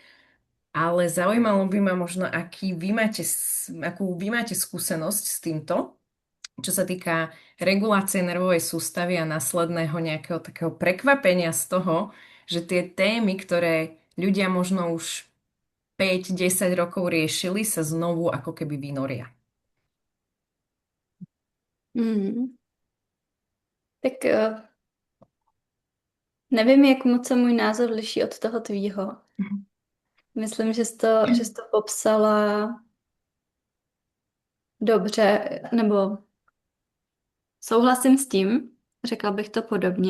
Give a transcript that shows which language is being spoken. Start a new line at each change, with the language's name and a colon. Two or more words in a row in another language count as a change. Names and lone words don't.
Slovak: Ale zaujímalo by ma možno, akú vy máte skúsenosť s týmto, čo sa týka regulácie nervovej sústavy a následného nejakého takého prekvapenia z toho, že tie témy, ktoré ľudia možno už 5-10 rokov riešili, sa znovu ako keby vynoria. Hmm.
Czech: Tak nevím, jak moc se můj názor liší od toho tvýho. Myslím, že jsi to popsala dobře, nebo souhlasím s tím, řekla bych to podobně.